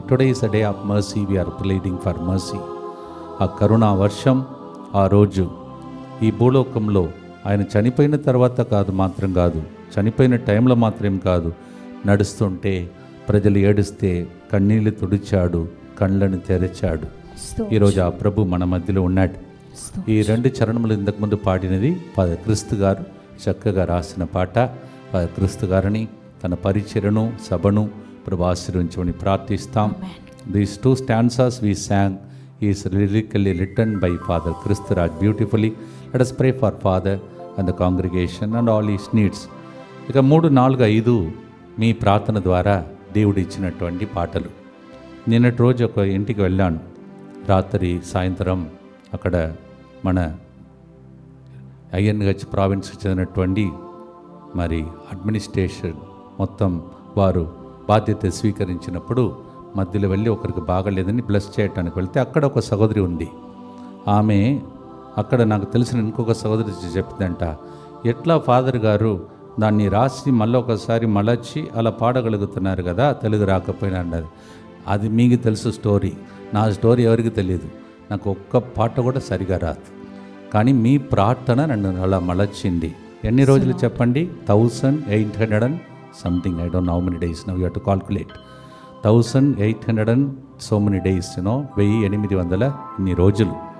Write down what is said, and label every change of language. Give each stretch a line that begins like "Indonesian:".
English: Today is a day of mercy, we are pleading for mercy.
Telugu: ఆ కరుణా వర్షం ఆ రోజు ఈ భూలోకంలో ఆయన చనిపోయిన తర్వాత మాత్రం కాదు, చనిపోయిన టైంలో మాత్రం కాదు, నడుస్తుంటే ప్రజలు ఏడుస్తే కన్నీళ్లు తుడిచాడు, కళ్ళను తెరచాడు. ఈరోజు ఆ ప్రభు మన మధ్యలో ఉన్నాడు. ఈ 2 చరణములు ఇంతకుముందు పాడినది క్రీస్తు గారు చక్కగా రాసిన పాట. క్రీస్తు గారిని, తన పరిచర్యను, సభను ప్రభు ఆశీర్వదించమని ప్రార్థిస్తాం.
English: These 2 stanzas we sang is lyrically written by Father Kristuraj beautifully. Let us pray for Father and the congregation and all his needs.
Telugu: ఇక 3, 4, 5 మీ ప్రార్థన ద్వారా దేవుడు ఇచ్చినటువంటి పాటలు. నిన్నటి రోజు ఒక ఇంటికి వెళ్ళాను. రాత్రి సాయంత్రం అక్కడ మన ఐఎన్హెచ్ ప్రావిన్స్కి చెందినటువంటి మరి అడ్మినిస్ట్రేషన్ మొత్తం వారు బాధ్యత స్వీకరించినప్పుడు మధ్యలో వెళ్ళి ఒకరికి బాగలేదని బ్లెస్ చేయటానికి వెళ్తే అక్కడ ఒక సహోదరి ఉంది. ఆమె అక్కడ నాకు తెలిసిన ఇంకొక సహోదరి చెప్పిందంట, ఎట్లా ఫాదర్ గారు దాన్ని రాసి మళ్ళీ ఒకసారి మలచి అలా పాడగలుగుతున్నారు కదా, తెలుగు రాకపోయినా అన్నది. అది మీకు తెలుసు స్టోరీ, నా స్టోరీ ఎవరికి తెలియదు. నాకు ఒక్క పాట కూడా సరిగా రాదు, కానీ మీ ప్రార్థన నన్ను అలా మలచింది. ఎన్ని రోజులు చెప్పండి?
English: 1800 and something, I don't know how many days now, you have to calculate. 1800 and so many days, 1800
Telugu: ఇన్ని రోజులు.